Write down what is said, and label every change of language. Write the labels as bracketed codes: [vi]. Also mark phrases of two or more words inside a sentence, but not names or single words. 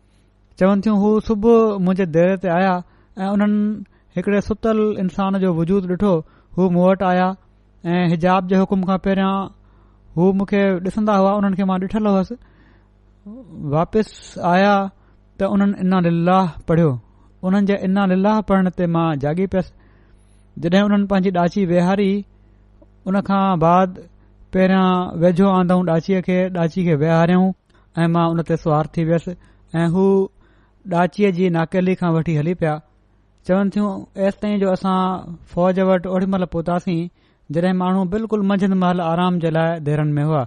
[sd] चवनि थियूं हू सुबुह मुंहिंजे देर ते आया ऐं उन्हनि हिकिड़े सुतल इंसान जो वजूद ॾिठो। हू मूं वटि आया ऐं हिजाब जे हुकुम खां पहिरियां हू मूंखे ॾिसंदा हुआ। उन्हनि खे मां ॾिठल हुअसि। वापसि आया त उन्हनि [ar] إنا لله [sd] पढ़ियो। उन्हनि जे [ar] إنا لله [sd] पढ़ण ते मां जागी पियसि। जॾहिं उन्हनि पंहिंजी ॾाची वेहारी उन खां बाद पहिरियां वेझो आंदऊं ॾाची खे वेहारियऊं ऐं मां उन ते सुवार थी वियसि ऐं हू ॾाचीअ जी नाकेली खां वठी हली पिया। चवनि थियूं एसि ताईं जो असां फ़ौज वटि ओॾी महिल पहुतासीं जॾहिं माण्हू बिल्कुलु मंझंदि महिल आराम जे लाइ देरनि में हुआ।